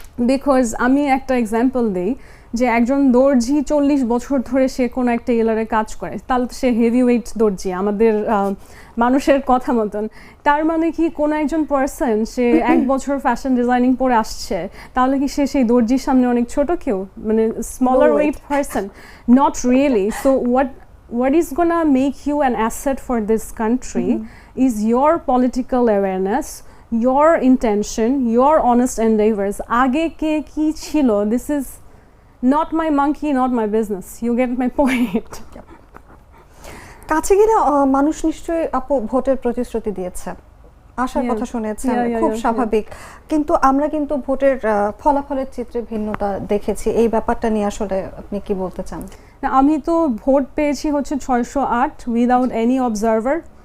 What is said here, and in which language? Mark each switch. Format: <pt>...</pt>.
<bn>Because আমি একটা example দিই, যে একজন দর্জি 40 বছর ধরে সে কোনো একটা টেইলারে কাজ করে, তাহলে সে হেভি ওয়েট দর্জি আমাদের মানুষের কথা মতন। তার মানে কি কোনো একজন পার্সন সে 1 বছর ফ্যাশন ডিজাইনিং পরে আসছে, তাহলে কি সে সেই দর্জির সামনে অনেক ছোট কেউ, মানে smaller wait person?</bn> <en>Not really. So what is gonna make you an asset for this country is your political awareness, your intention, your honest endeavors.</en> <bn>আগে কে কি ছিল,</bn> <en>this is not my monkey, not my business. You get my point?</en> <bn>কাছে গেলে মানুষ নিশ্চয়ই আপু ভোটের প্রতিশ্রুতি দিয়েছে, আশার কথা শুনেছেন, খুব স্বাভাবিক। কিন্তু আমরা কিন্তু ভোটের ফলাফলের চিত্রে ভিন্নতা দেখেছি। এই ব্যাপারটা নিয়ে আসলে আপনি কি বলতে চান? আমি তো ভোট পেয়েছি হচ্ছে 608</bn> <en>without any observer,</en>